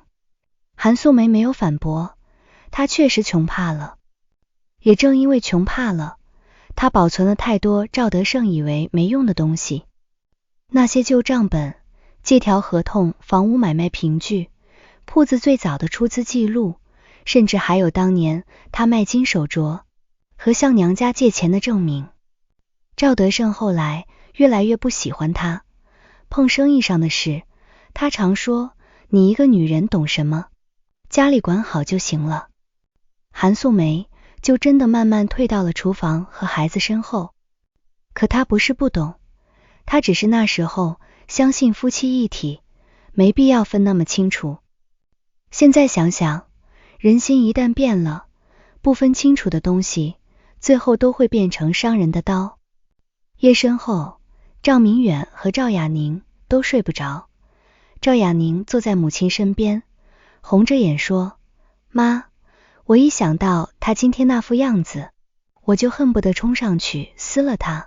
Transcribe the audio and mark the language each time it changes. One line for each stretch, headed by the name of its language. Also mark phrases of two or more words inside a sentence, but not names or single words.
Chinese: 韓素梅沒有反駁，她確實窮怕了，也正因為窮怕了，她保存了太多趙德勝以為沒用的東西，那些舊賬本、借條合同、房屋買賣憑據、鋪子最早的出資記錄，甚至還有當年他賣金手鐲和向娘家借錢的證明。趙德勝後來越來越不喜歡他，碰生意上的事，他常說，你一個女人懂什麼？家裡管好就行了。韓素梅就真的慢慢退到了廚房和孩子身後。可她不是不懂，她只是那時候相信夫妻一體，沒必要分那麼清楚。現在想想，人心一旦變了，不分清楚的東西最後都会變成傷人的刀。夜深後，趙明遠和趙雅寧都睡不着。趙雅寧坐在母親身邊，紅着眼說，媽，我一想到他今天那副樣子，我就恨不得衝上去撕了他。